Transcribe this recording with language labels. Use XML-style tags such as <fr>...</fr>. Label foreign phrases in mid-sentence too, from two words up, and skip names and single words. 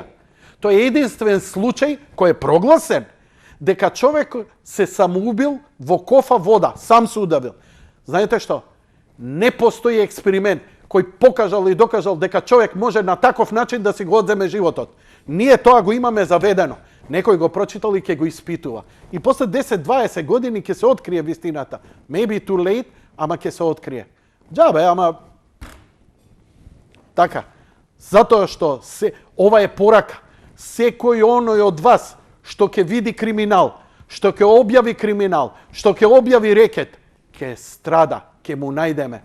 <mk>Тоа е единствен случај кој е прогласен дека човек се самоубил во кофа вода, сам се удавил. Знаете што? Не постои експеримент кој покажал и докажал дека човек може на таков начин да си го одземе животот. Ние тоа го имаме заведено. Некој го прочитал и ќе го испитува. И после 10-20 години ќе се открие вистината.</mk> <en>Maybe too late,</en> <mk>ама ќе се открие. Џабе, ама така. Затоа што ова е порака. Секој оној од вас што ќе види криминал, што ќе објави криминал, што ќе објави рекет, ќе страда, ќе му најдеме.</mk>